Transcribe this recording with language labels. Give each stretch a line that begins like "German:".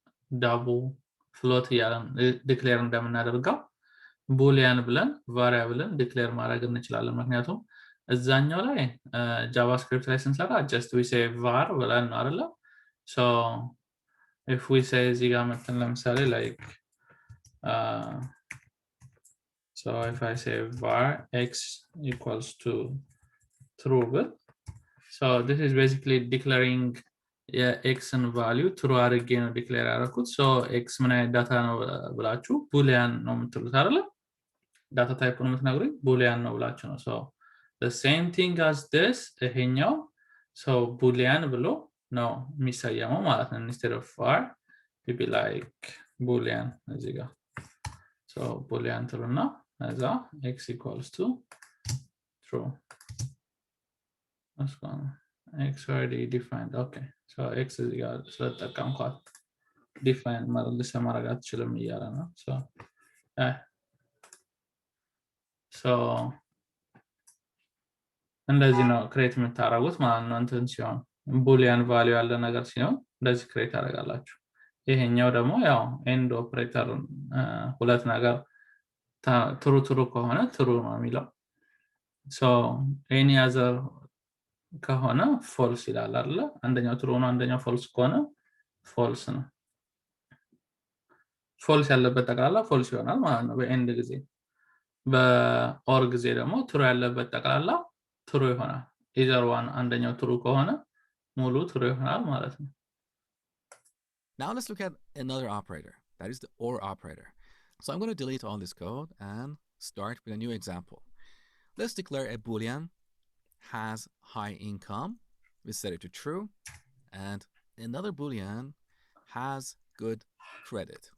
Amharic: double float እያለን ዲክሌር እንደምናደርገው boolean ብለን variable ዲክሌር ማድረግ እንችላለን። ምክንያቱም እዛኛው ላይ ጃቫስክሪፕት ላይ ስንሰራ
English: just we say var
Amharic: ብለን ነው አይደል?
English: So if we say
Amharic: እዚህ ጋር መተን ለምሳሌ
English: like so if I say var x equals to true, but so this is basically declaring x and value true
Amharic: አድርጌ ነው ዲክሌር ያደረኩት።
English: so x
Amharic: ምን አይነት ዳታ ነው ብላችሁ
English: boolean
Amharic: ነው የምትሉት አይደል? ዳታ ታይፕ ነው የምትነግሩኝ boolean ነው ብላችሁ ነው።
English: so the same thing as this
Amharic: ይሄኛው so boolean ብሎ ነው የሚሰየመው ማለት ነው።
English: instead of var it be like boolean
Amharic: እዚህ ጋር so boolean ትሉና እዛ
English: x equals to true. That's gone. X already defined. Okay. So x is equal to
Amharic: ስለተጠቀምኳት define መልሰ ማድረግ አትችልም እያለ ነው። so እንደዚህ ነው ክሬት የምታደርጉት ማለት ነው። እንትን ሲሆን boolean value ያለ ነገር ሲሆን እንደዚህ ክሬት ታደርጋላችሁ። ይሄኛው ደግሞ ያው end operator ሁለት ነገር true ከሆነ true ነው የሚለው so any other ከሆነ false ይላል አይደል? አንደኛው true ነው አንደኛው false ከሆነ false ነው። ፎልስ ያለበት ጠቅላላ ፎልስ ይሆናል ማለት ነው በኤንድ ጊዜ። በኦር ጊዜ ደግሞ ትሩ ያለበት ጠቅላላ ትሩ ይሆናል። ኢዘር ዋን አንደኛው ትሩ ከሆነ ሙሉ ትሩ ይሆናል ማለት ነው።
English: Now let's look at another operator, that is the OR operator. So I'm going to delete all this code and start with a new example. Let's declare a Boolean has high income. We set it to true. And another Boolean has good credit.